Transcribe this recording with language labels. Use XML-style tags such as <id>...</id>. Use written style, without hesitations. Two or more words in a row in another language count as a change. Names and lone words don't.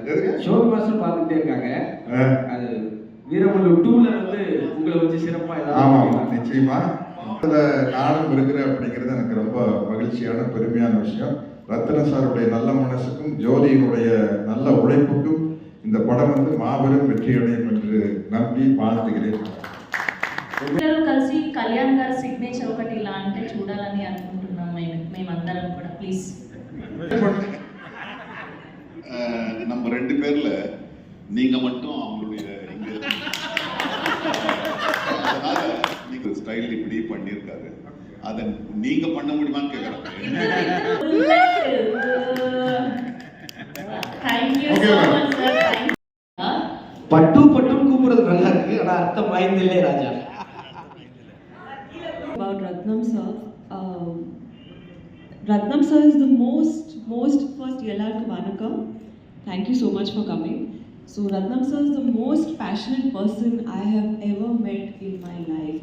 <ta>ஷோபி மாஸ்டர் பார்த்துட்டே இருக்காங்க. அது வீரமல்லு 2ல உங்களை வச்சு சிறப்பா ஆமாம், நிச்சயமா அதில் நானும் இருக்கிறேன் அப்படிங்கிறது எனக்கு ரொம்ப மகிழ்ச்சியான பெருமையான விஷயம். ரத்ன சாருடைய நல்ல மனசுக்கும் ஜோதியினுடைய நல்ல உழைப்புக்கும் இந்த படம் மாபெரும் வெற்றி அடையும் என்று நம்பி வாழ்த்துகிறேன்.</ta> <te>కలిసి కళ్యాణ్ గారి సిగ్నేచర్ ఒకటి ఇలా అంటే చూడాలని అనుకుంటున్నాం మేమందరం కూడా. ప్లీజ్</te> <ta>நம்ம 2 பேர்ல நீங்க மட்டும் அவங்களுடைய நீங்க ஸ்டைல் இப்படி பண்ணியிருக்காரு, அதை நீங்க பண்ண முடியுமான்னு கேட்கறேன். பட்டு பட்டுன்னு கூப்பிடுறது நல்லா இருக்கு, ஆனா அர்த்தம் வாய்ந்தில்லை ராஜா.</ta> <en>About Ratnam sir. Ratnam sir is the most first</en> <ta>எல்லாருக்கும் வணக்கம்.</ta> <en>Thank you so much for coming. So Ratnam sir is the most passionate person I have ever met in my life.</en>